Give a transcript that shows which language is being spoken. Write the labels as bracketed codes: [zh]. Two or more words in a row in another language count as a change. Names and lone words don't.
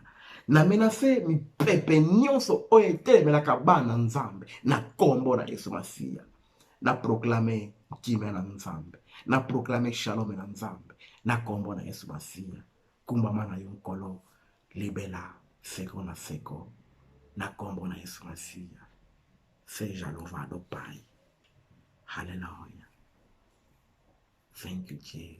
[ln] Na menase mi pepe nyonso oyo etelemelaka bana nzambe na kombo na Yesu Masiya. Na proclamer kimia na nzambe, na proclamer shalom na nzambe na kombo na Yesu Masiya. Kumbama na yo nkolo libela seko na seko na kombo na Yesu Masiya. [pt] Seja louvado Pai. Hallelujah. [en] Thank you, Jesus.